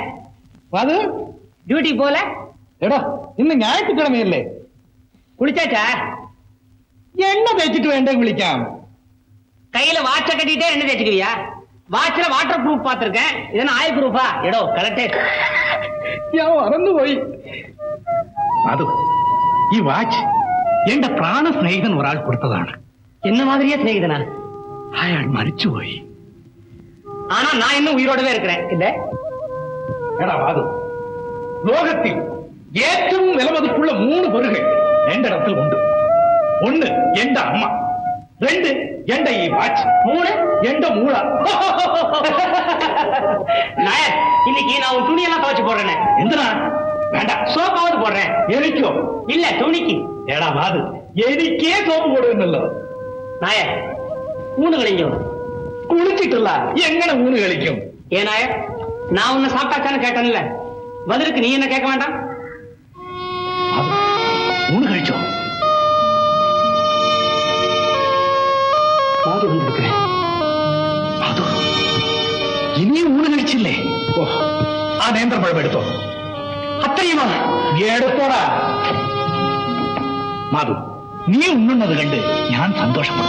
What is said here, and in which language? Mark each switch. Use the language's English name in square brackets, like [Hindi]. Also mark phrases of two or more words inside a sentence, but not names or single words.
[Tamil] அது டியூட்டி போல எடா இன்னும் ஞாயிற்றுக்கிழமை இல்லை. குளிச்சாச்சா? என்ன தேய்ச்சிட்டு வேண்டாம் குளிக்காம. கையில வாட்ச கட்டிட்டே என்ன தேய்ச்சிக்குவியா? வாட்ச்ல [English] water proof [Tamil] பாத்திருக்கேன். இதென்ன ஆயில் ப்ரூஃபா? எடோ கரெக்டே. [Malayalam] ഞാൻ മറന്നുപോയി. അത് ഈ വാച്ച് എന്റെ പ്രാണ സ്നേഹിതൻ ഒരാൾ കൊടുത്തതാണ്. [Tamil] என்ன மாதிரியே சிநேகிதனா? [Malayalam] അയാൾ മരിച്ചുപോയി. [Tamil] ஆனா நான் இன்னும் உயிரோடவே இருக்கிறேன். இல்ல [Malayalam] എടാ വാതു, ലോകത്തിൽ ഏറ്റവും വിലമതിപ്പുള്ള 3 പൊരുകൾ എന്റെ ഇടത്തിൽ ഉണ്ട്. 1 എന്റെ അമ്മ, 2 എന്റെ ഈ വാച്ച്, 3 എന്റെ മൂള. [Tamil] நாயக் இன்னைக்கு நான் உன் துணியெல்லாம் துவைச்சு போடுறேன். [Malayalam] എന്തിനാ? വേണ്ട, [Tamil] சோப்பாவது போடுறேன். [Malayalam] എനിക്കോ? [Tamil] இல்ல துணிக்கு. [Malayalam] എടാ വാതു, എനിക്കേ സോപ്പ് കൊടുക്കുന്നല്ലോ. നായക് ഊണ് കഴിഞ്ഞോ. കുളിച്ചിട്ടില്ല എങ്ങനെ ഊണ് കളിക്കും? [Tamil] ஏன் நாயக், நான் உன்னை சாப்பிட்டாச்சான்னு கேட்டேன்ல, பதிலுக்கு நீ என்ன கேட்க வேண்டாம்? [Malayalam] അത് ഊണ് കഴിച്ചോ? [Tamil] மாது வந்திருக்கிறேன். [Malayalam] അത് ഇനിയും ഊണ് കഴിച്ചില്ലേ? ഓ, ആ നേന്ത്രപ്പഴം എടുത്തോ. [Tamil] அத்தையுமா? [Malayalam] എടുത്തോടാ. മാധു, നീ ഉണ്ണുന്നത് കണ്ട് ഞാൻ സന്തോഷപ്പെടും.